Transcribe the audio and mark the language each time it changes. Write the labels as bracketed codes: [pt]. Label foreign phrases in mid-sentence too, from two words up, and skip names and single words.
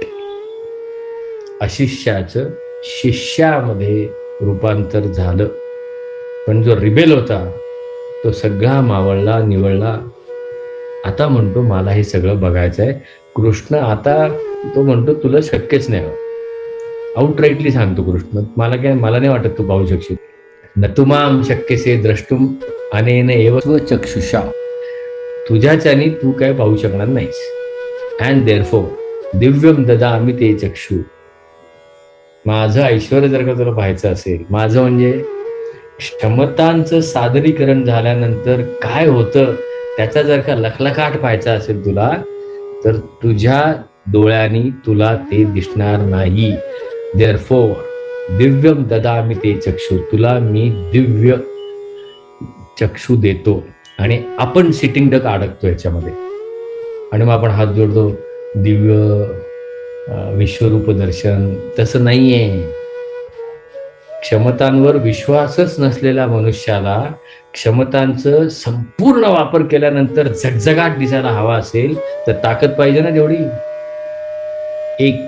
[mr] अशिष्याचं शिष्यामध्ये रूपांतर झालं. पण जो रिबेल होता तो सगळा मावळला, निवळला. आता म्हणतो मला हे सगळं बघायचं आहे. कृष्ण आता तो म्हणतो तुला शक्यच नाही. आउटराईटली सांगतो कृष्ण, मला नाही वाटत तू पाहू शकशील. [sa] न तुमाम शक्यसे द्रष्टुम अनेन एव चक्षुषा. [mr] तुझ्याच्यानी तू काय पाहू शकणार नाहीस. [en] and therefore [sa] दिव्यम ददामि ते चक्षु. [mr] माझं ऐश्वर जर का तुला पाहायचं असेल, माझं म्हणजे क्षमतांचं सादरीकरण झाल्यानंतर काय होतं त्याचा जर का लखलखाट पाहायचा असेल तुला, तर तुझ्या डोळ्यांनी तुला ते दिसणार नाही. [sa] देअरफॉर दिव्यम ददामि ते चक्षु. [mr] तुला मी दिव्य चक्षु देतो. आणि आपण [en] sitting duck [mr] अडकतो याच्यामध्ये आणि मग आपण हात जोडतो, दिव्य विश्वरूप दर्शन. तसं नाहीये. क्षमतांवर विश्वासच नसलेल्या मनुष्याला क्षमतांचं संपूर्ण वापर केल्यानंतर झगझगाट दिसायला हवा असेल तर ताकद पाहिजे ना तेवढी, एक.